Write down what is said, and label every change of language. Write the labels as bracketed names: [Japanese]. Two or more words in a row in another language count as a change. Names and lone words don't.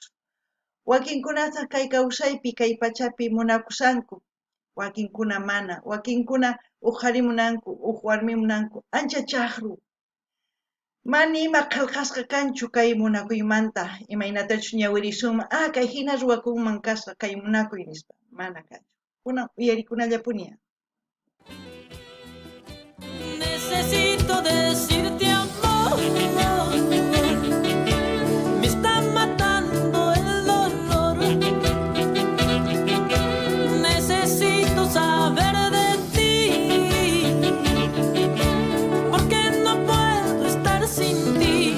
[Quechua] Wakinkunataq kay kawsaypi kay pachapi munakusanku, wakinkuna mana, wakinkuna uqharimunanku, warmimunanku ancha chaqru. Mani ima qillqasqa kanchu kay munakuymanta, imaynatachus ñawirisunman, kay hina ruwakunman kasqa kay munakuy nispa, mana kanchu. Kunan uyarikunallapuña. [Spanish] Necesito decirte amor, me está matando el dolor. Necesito saber de ti, porque no puedo estar sin ti.